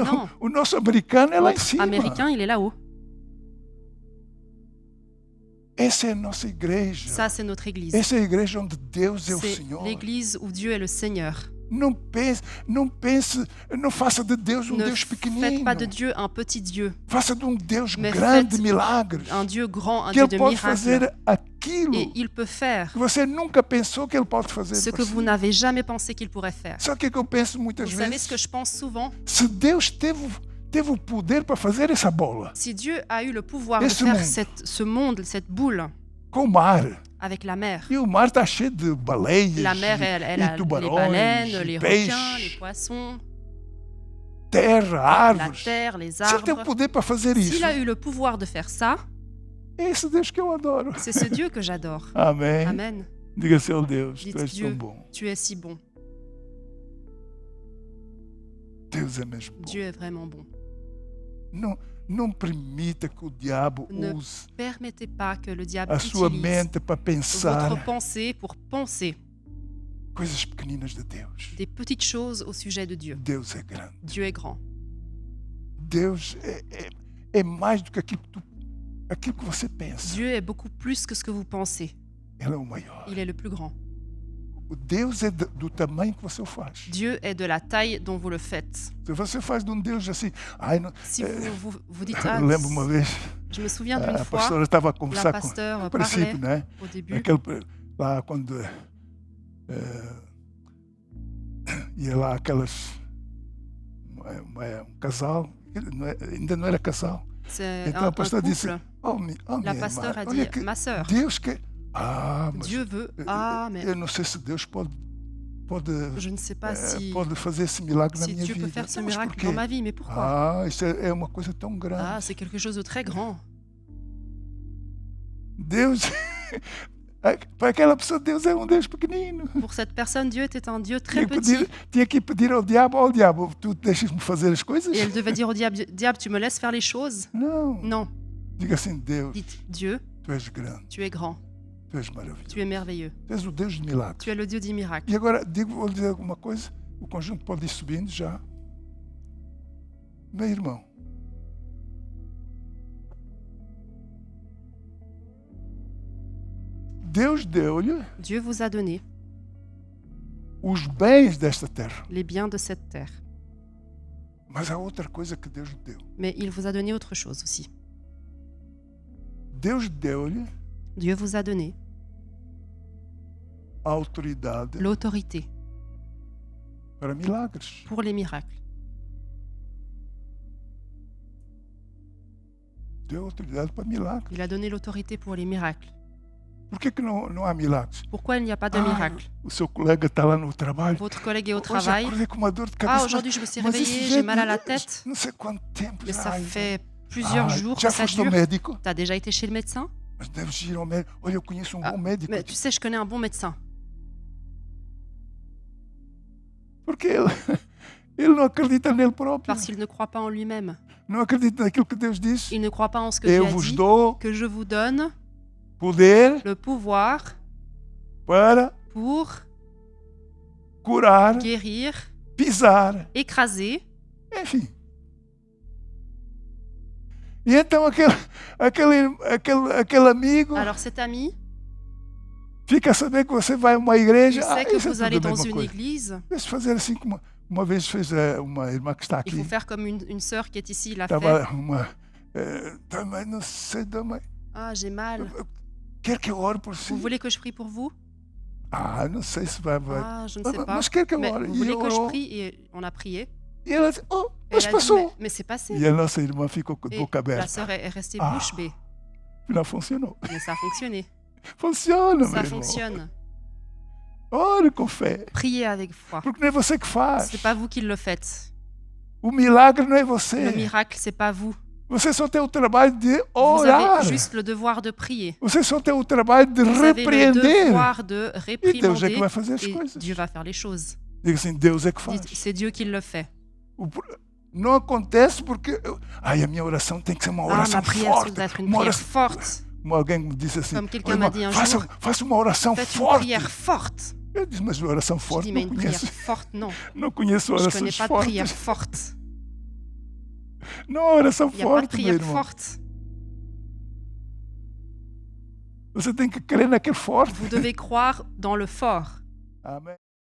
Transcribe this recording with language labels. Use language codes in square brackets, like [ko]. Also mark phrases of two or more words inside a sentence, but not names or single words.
[pt] Não. o nosso americano é lá em [fr] Notre [pt] cima. [fr] américain, il est là-haut. [pt] Essa é a nossa igreja. [fr] Ça, c'est notre église. [pt] Essa é a igreja onde Deus é o [fr] C'est [pt] Senhor. [fr] l'église où Dieu est le Seigneur. [pt] Não pense, não faça de Deus [fr] Ne [pt] Deus [fr] faites [pt] pequenino. [fr] pas de Dieu un petit Dieu, [pt] Faça de Deus [fr] mais [pt] grande [fr] faites [pt] milagres. [fr] un Dieu grand, un [pt] Que [fr] Dieu [pt] Ele [fr] de [pt] pode [fr] miracles, [pt] fazer aquilo [fr] Et il peut faire [pt] que você nunca pensou que ele pode fazer. [fr] ce que vous n'avez jamais pensé qu'il pourrait faire. [pt] Sabe o que eu penso muitas [fr] Vous savez [pt] vezes? [fr] ce que je pense souvent? [pt] Se Deus teve o poder para fazer essa bola [fr] Si Dieu a eu le pouvoir de [pt] Esse [fr] faire monde. ce monde, cette boule, [pt] com o mar, [fr] avec la mer. [pt] e o mar está cheio de baleias, [fr] La mer, elle [pt] e [fr] a les [pt] tubarões, [fr] baleines, [pt] e [fr] les [pt] peixes, [fr] requins, les poissons, [pt] terra, [fr] la [pt] árvores. [fr] terre, les [pt] Se ele tem o [fr] arbres. [pt] poder para fazer isso, [fr] S'il a eu le pouvoir de faire ça, [pt] é esse Deus que eu adoro. [fr] c'est ce Dieu que j'adore. [pt] Amém. [fr] Amen. [pt] Diga, Senhor Deus, [fr] Dites [pt] tu és [fr] Dieu. [pt] tão bom. [fr] Tu es si bon. [pt] Deus é mesmo bom. [fr] Dieu est vraiment bon. [pt] Não permita que o diabo [fr] Ne [pt] use [fr] Permettez pas que le diable [pt] a sua [fr] utilise [pt] mente para pensar [fr] votre pensée pour penser [pt] coisas pequeninas de Deus. [fr] des petites choses au sujet de Dieu. [pt] Deus é grande. [fr] Dieu est grand. [pt] Deus é mais do que aquilo que você pensa. [fr] Dieu est beaucoup plus que ce que vous pensez. [pt] Ele é o maior. [fr] Il est le plus grand. [pt] O Deus é do tamanho que você o faz. [fr] Dieu est de la taille dont vous le faites. [pt] Se você faz de um Deus assim, ai, não, [fr] Si vous dites, [pt] eu lembro uma vez, [fr] je me souviens d'une [pt] a [fr] fois, [pt] pastora estava a [fr] la [pt] conversar com [fr] pasteur [pt] no [fr] parlait [pt] princípio, né? [fr] au début, [pt] Lá quando ia lá aquelas um casal, ainda não era casal. [fr] c'est [pt] Então [fr] un [pt] a pastora disse, [fr] couple. [pt] oh, [fr] La [pt] minha [fr] pasteur [pt] irmã, [fr] a [pt] olha [fr] dit, [pt] que [fr] ma sœur, [pt] Deus que mas [fr] Dieu veut, mais [pt] eu não sei se Deus pode [fr] je ne sais pas si, [pt] pode fazer esse milagre na [fr] si [pt] minha [fr] Dieu [pt] vida. [fr] peut faire ce [pt] Não, mas [fr] miracle [pt] por quê? [fr] dans ma vie, mais pourquoi? [pt] Isso é uma coisa tão grande. [fr] Ah, c'est quelque chose de très grand. [pt] Deus, para aquela pessoa, Deus é um Deus pequenino. [fr] Pour cette personne, Dieu était un Dieu très petit. [pt] Tinha que pedir ao diabo, tu deixas-me fazer as coisas? [fr] Et elle devait dire au diable, diable, tu me laisses faire les choses? [pt] Não. [fr] Non. [pt] Diga assim, Deus, [fr] Dites, Dieu, [pt] tu és grande, [fr] tu es grand, [pt] tu és maravilhoso. [fr] tu es merveilleux, [pt] Tu és o Deus de milagres. [fr] tu es le Dieu des miracles. [pt] E agora, vou dizer alguma coisa, o conjunto pode ir subindo já. Meu irmão, Deus deu-lhe [fr] Dieu vous a donné [pt] os bens desta terra. [fr] les biens de cette terre, [pt] Mas há outra coisa que Deus deu. [fr] mais il vous a donné autre chose aussi. [pt] Deus deu-lhe [fr] Dieu vous a donné [pt] a autoridade [fr] l'autorité [pt] para milagres. [fr] pour les miracles. [pt] Deu autoridade para milagres. [fr] Il a donné l'autorité pour les miracles. [pt] Por que não há milagres? [fr] Pourquoi il n'y a pas de miracle? [pt] O seu colega está lá no trabalho. [fr] Votre collègue est au [pt] Hoje [fr] travail. [pt] acordei com uma dor de [fr] Ah, [pt] cabeça. [fr] aujourd'hui je me suis [pt] mas esse [fr] réveillée, [pt] jeito, [fr] j'ai mal à la tête. [pt] Não sei quanto tempo [fr] Mais [pt] já. [fr] ça fait plusieurs jours [pt] já [fr] que ça [pt] foste ao [fr] dure. [pt] médico? [fr] T'as déjà été chez le médecin? [pt] Mas deves ir ao médico. Olha, eu conheço [fr] Ah, [pt] bom médico. [fr] Mais tu sais, je connais un bon médecin. [pt] Porque ele não acredita nele próprio. [fr] Parce qu'il ne croit pas en lui-même. [pt] Não acredita naquilo que Deus diz. [fr] Il ne croit pas en ce que Dieu [pt] Eu a vos [fr] dit. [pt] dou [fr] Que je vous donne [pt] poder [fr] le pouvoir [pt] para [fr] pour [pt] curar, [fr] guérir, [pt] pisar, [fr] écraser. [pt] enfim. E então aquele amigo [fr] Alors cet ami, [pt] fica a saber que você vai a uma igreja. [fr] il sait que [pt] Isso é [fr] vous [pt] tudo [fr] allez [pt] a [fr] dans [pt] mesma [fr] une [pt] coisa. [fr] église. [pt] Deixa eu fazer assim como uma vez fez uma irmã que está [fr] Il [pt] aqui. [fr] faut faire comme une sœur qui est ici l'a fait. [pt] Estava também não sei também. [fr] Ah, j'ai mal. [pt] Quer que eu ore por si? [fr] Vous voulez que je prie pour vous? [pt] Não sei se vai. [fr] Ah, je ne sais pas. [pt] Mas quer que eu [fr] Mais [pt] ore? [fr] vous [pt] E [fr] voulez que je [pt] orou. [fr] prie? Et on a prié. [pt] E ela disse, [fr] Et [pt] mas [fr] elle a dit, [pt] passou. [fr] mais c'est passé. [pt] E a nossa irmã ficou com a [fr] Et [pt] boca [fr] la [pt] aberta. [fr] sœur est restée [pt] Ah. [fr] bouche bée. [pt] Não funcionou. [fr] Mais ça a fonctionné. [pt] Funciona, [fr] Ça [pt] meu irmão. [fr] fonctionne. [pt] Ore com fé. [fr] Priez avec foi. [pt] Porque não é você que faz. [fr] C'est pas vous qui le faites. [pt] O milagre não é [fr] Le [pt] você. [fr] miracle, c'est pas vous. [pt] Você só tem o trabalho de [fr] Vous [pt] orar. [fr] avez juste le devoir de prier. [pt] Você só tem o trabalho de [fr] Vous avez le [pt] repreender. [fr] devoir de [pt] E Deus é que [fr] réprimander. [pt] vai fazer as [fr] Et [pt] coisas. [fr] Dieu va faire les choses. [pt] Diga assim, Deus é que faz. [fr] Dites, c'est Dieu qui le fait. [pt] Não acontece porque a minha oração tem que ser uma [fr] Ah, [pt] oração [fr] ma prière, ça [pt] forte. [fr] doit être une [pt] Uma [fr] prière [pt] oração... [fr] forte. [pt] Alguém me disse assim, [fr] Comme quelqu'un [pt] "Ô, [fr] m'a [pt] irmão, [fr] dit un [pt] faça, [fr] jour, [pt] faça uma oração [fr] Faites une [pt] forte. [fr] prière forte. [pt] Eu disse, mas oração [fr] Je [pt] forte [fr] dis, mais [pt] não [fr] une prière [pt] conheço. [fr] forte, non. [pt] Não conheço [fr] Je connais [pt] orações [fr] pas de prière [pt] fortes. [fr] forte. [pt] Não há oração [fr] Il n'y a pas de [pt] forte, meu [fr] prière [pt] irmão. [fr] forte. [pt] Você tem que crer naquele forte. [fr] Vous devez croire dans le fort. [pt] Amém.